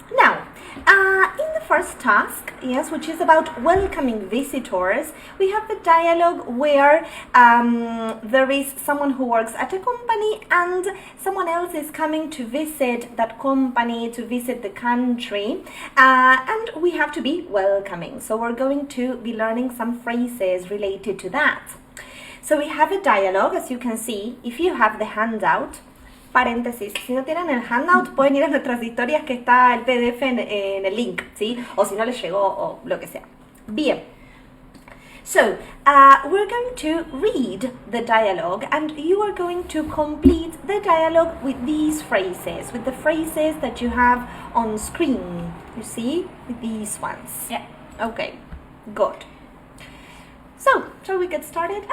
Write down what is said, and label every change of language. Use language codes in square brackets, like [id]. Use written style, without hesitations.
[en] Now, in the first task, yes, which is about welcoming visitors, we have the dialogue where there is someone who works at a company and someone else is coming to visit that company, to visit the country, and we have to be welcoming. So we're going to be learning some phrases related to that. So we have a dialogue, as you can see, if you have the handout. [es] Paréntesis, si no tienen el handout pueden ir a nuestras historias que está el PDF en el link, ¿sí? O si no les llegó o lo que sea. Bien. [en] So, we're going to read the dialogue and you are going to complete the dialogue with these phrases, with the phrases that you have on screen, you see? With these ones. yeah. Okay, good. So, shall we get started?